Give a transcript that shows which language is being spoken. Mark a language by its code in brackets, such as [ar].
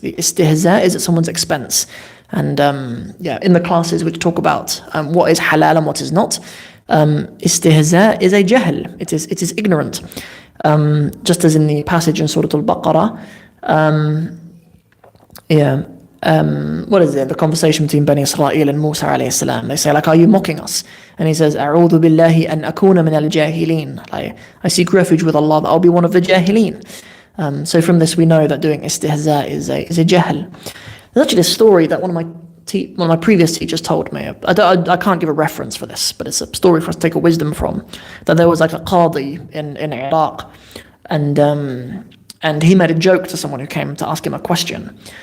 [en] The istihza is at someone's expense. And in the classes which talk about what is halal and what is not, istihza is a jahl. It is ignorant. Just as in the passage in Surah Al-Baqarah, what is it? The conversation between Bani Israel and Musa alayhi salam. They say, like, are you mocking us? And he says, [ar] أعوذ بالله أن أكون من الجاهلين. [en] I seek refuge with Allah that I'll be one of the jahilin. So from this we know that doing istihza is a jahl. There's actually a story that one of my previous teachers told me. I can't give a reference for this, but it's a story for us to take a wisdom from. That there was like a qadi in Iraq, and he made a joke to someone who came to ask him a question.